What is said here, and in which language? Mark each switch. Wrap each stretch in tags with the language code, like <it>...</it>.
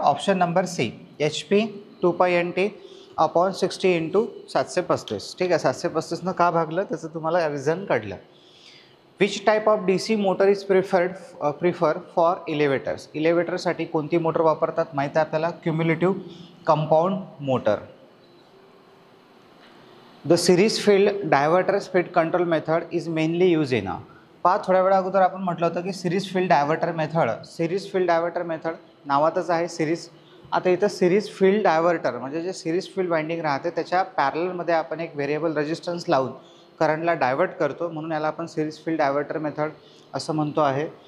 <en>Option number C, HP 2π/NT/60 × 735.</en> <mr>ठीक आहे, 735 का भागलं त्याचं तुम्हाला रिझन कळलं.</mr> <en>Which type of DC motor is prefer for elevators?</en> <mr>इलेव्हेटरसाठी कोणती मोटर वापरतात माहीत आहे आपल्याला? Cumulative compound motor.</mr> <en>The series field diverter speed control method is mainly use in.</en> <mr>पहा, थोड्या वेळा अगोदर आपण म्हटलं होतं की series field diverter method. Series field diverter method नावातच आहे सिरीज. आता इथं सिरीज फील्ड डायव्हर्टर म्हणजे जे सिरीज फील्ड वाइंडिंग राहते त्याच्या पॅरलमध्ये आपण एक व्हेरिएबल रेजिस्टन्स लावून करंटला डायव्हर्ट करतो, म्हणून याला आपण सिरीज फील्ड डायव्हर्टर मेथड असं म्हणतो आहे.</mr>